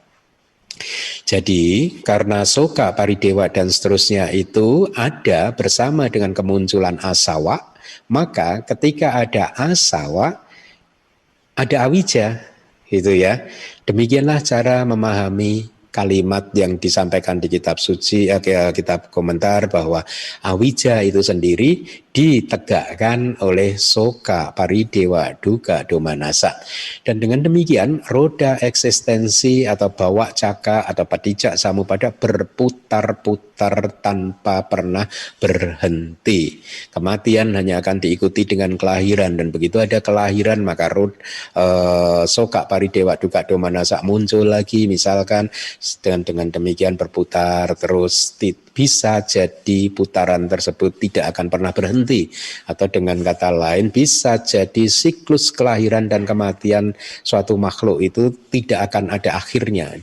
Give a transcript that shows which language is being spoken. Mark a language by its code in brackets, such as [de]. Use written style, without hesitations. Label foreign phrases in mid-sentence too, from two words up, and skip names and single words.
[id] Jadi karena [pi] soka paridewa [id] dan seterusnya itu ada bersama dengan kemunculan asawa, maka ketika ada asawa, ada awija, gitu ya. Demikianlah cara memahami kalimat yang disampaikan di kitab suci, kitab komentar, bahwa awija itu sendiri ditegakkan oleh [pi] soka paridewa duka domanasa. [id] Dan dengan demikian roda eksistensi atau [pi] bawa caka [id] atau [pi] patijak samupada [id] berputar-putar berputar tanpa pernah berhenti. Kematian hanya akan diikuti dengan kelahiran, dan begitu ada kelahiran maka [pi] soka paridewa duka domanasa [id] muncul lagi misalkan, dengan demikian berputar terus, bisa jadi putaran tersebut tidak akan pernah berhenti, atau dengan kata lain bisa jadi siklus kelahiran dan kematian suatu makhluk itu tidak akan ada akhirnya.